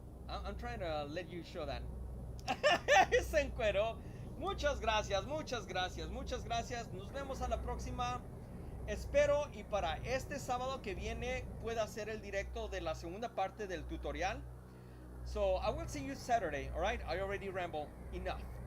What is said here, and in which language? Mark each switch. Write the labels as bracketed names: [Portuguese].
[English] I'm trying to let you show that. [Spanish] Se encueró. Muchas gracias, muchas gracias, muchas gracias. Nos vemos a la próxima. Espero y para este sábado que viene pueda hacer el directo de la segunda parte del tutorial. [English] So I will see you Saturday, alright? I already ramble enough.